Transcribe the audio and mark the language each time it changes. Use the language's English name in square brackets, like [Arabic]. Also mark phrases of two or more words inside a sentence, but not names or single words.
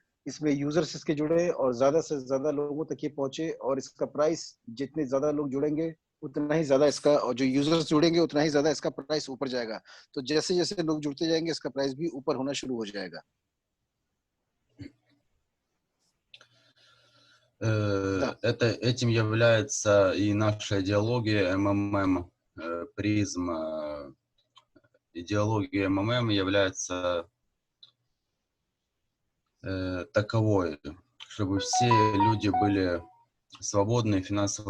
[Hindi] इसमें यूजर्स इसके जुड़े और ज्यादा से ज्यादा लोगों तक ये पहुंचे, और इसका प्राइस जितने ज्यादा लोग जुड़ेंगे उतना ही ज्यादा इसका, और जो यूजर्स जुड़ेंगे उतना ही ज्यादा इसका प्राइस ऊपर जाएगा। तो जैसे जैसे लोग जुड़ते जाएंगे इसका प्राइस भी ऊपर होना शुरू हो जाएगा। [Russian] Да. Этим является и наша идеология МММ, призм. Идеология МММ является таковой, чтобы все люди были свободные, финансово